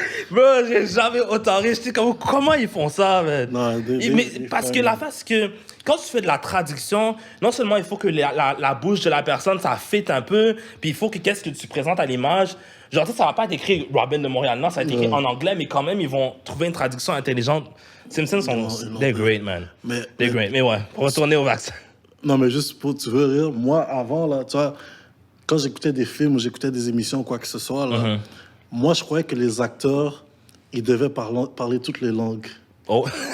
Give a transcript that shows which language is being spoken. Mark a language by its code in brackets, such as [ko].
[fr] Bro, j'ai jamais autant ri. J'étais comme, comment ils font ça, man? Non, parce que la face, c'est que quand tu fais de la traduction, non seulement il faut que la bouche de la personne, ça fit un peu, puis il faut que qu'est-ce que tu présentes à l'image. Genre, ça va pas être écrit Robin de Montréal-Nord, ça va être écrit en anglais, mais quand même, ils vont trouver une traduction intelligente. [en] Simpsons they're great, man. They're great. [fr] Mais ouais, pour retourner au vaccin. Non, mais juste pour, tu veux rire, moi, avant, là, tu vois, quand j'écoutais des films ou j'écoutais des émissions ou quoi que ce soit, là, moi, je croyais que les acteurs, ils devaient parler toutes les langues. Oh.